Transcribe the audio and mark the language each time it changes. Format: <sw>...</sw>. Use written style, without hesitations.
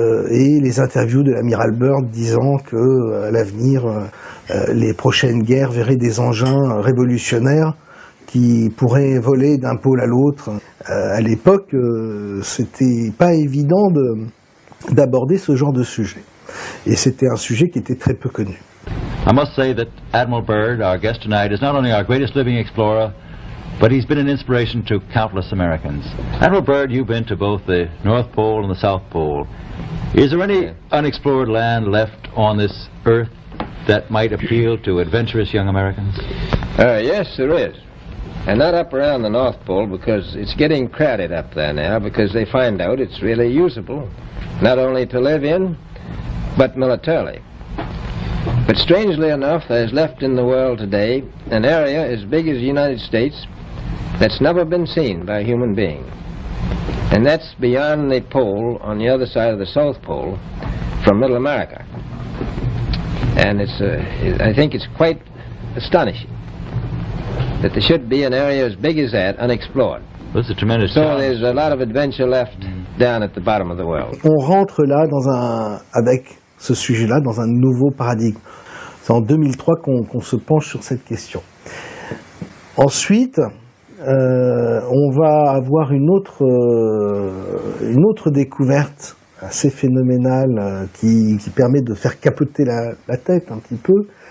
<fr>Et les interviews de l'amiral Byrd disant que à l'avenir, les prochaines guerres verraient des engins révolutionnaires qui pourraient voler d'un pôle à l'autre. À l'époque, c'était pas évident d'aborder ce genre de sujet. Et c'était un sujet qui était très peu connu.</fr> <en>I must say that Admiral Byrd, our guest tonight, is not only our greatest living explorer, but he's been an inspiration to countless Americans. Admiral Byrd, you've been to both the North Pole and the South Pole. Is there any unexplored land left on this earth that might appeal to adventurous young Americans? Yes, there is. And not up around the North Pole, because it's getting crowded up there now, because they find out it's really usable, not only to live in, but militarily. But strangely enough, there's left in the world today an area as big as the United States that's never been seen by a human being. And that's beyond the pole, on the other side of the South Pole, from Middle America. And I think it's quite astonishing that there should be an area as big as that unexplored. That's a tremendous So challenge. there's a lot of adventure left down at the bottom of the world.</en> <fr>On rentre là avec ce sujet-là dans un nouveau paradigme. C'est en 2003 qu'on se penche sur cette question. Ensuite, on va avoir une autre découverte assez phénoménale qui permet de faire capoter la tête un petit peu.</fr>